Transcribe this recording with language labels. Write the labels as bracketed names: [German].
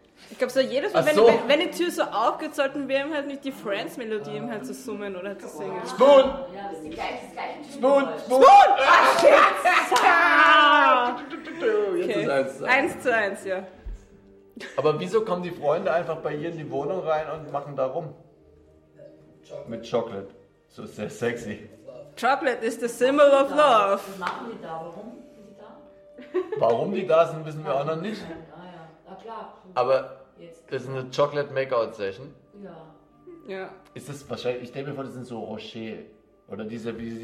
[German] Ich glaube, so jedes Mal, wenn die Tür so aufgeht, sollten wir ihm halt nicht die Friends-Melodie ihm halt so summen oder zu singen. [English] Spoon! [German] Ja, das ist das gleiche. [English] Spoon! Ach, oh, shit! [German] Jetzt ist eins zu eins. Eins zu eins, ja. Aber wieso kommen die Freunde einfach bei ihr in die Wohnung rein und machen da rum? Mit Chocolate. So sehr sexy. [English] Chocolate is the symbol of love. [German] Was machen die da? Warum sind die da? Warum die da sind, wissen wir auch noch nicht. Ah ja, na klar. Aber das ist eine Chocolate Makeout Session. Ja. Ja. Ist das wahrscheinlich, ich denke mir vor, das sind so Rocher. Oder diese.